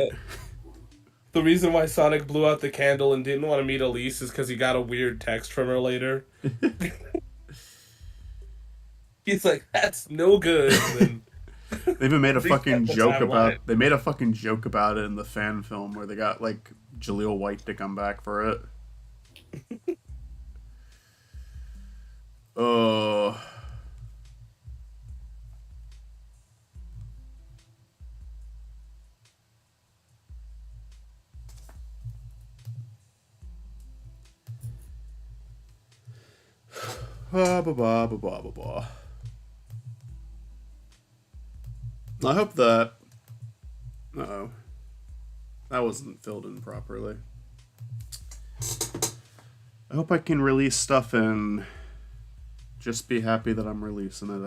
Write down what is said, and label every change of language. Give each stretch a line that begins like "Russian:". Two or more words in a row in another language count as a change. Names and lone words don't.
English: The reason why Sonic blew out the candle and didn't want to meet Elise is because he got a weird text from her later. He's like, that's no good. And They even made a fucking the joke timeline. about. They made a fucking joke about it in the fan film where they got like Jaleel White to come back for it. Oh. Ba ba ba ba ba ba ba. I hope that. Uh-oh. That wasn't filled in properly. I hope I can release stuff and just be happy that I'm releasing it.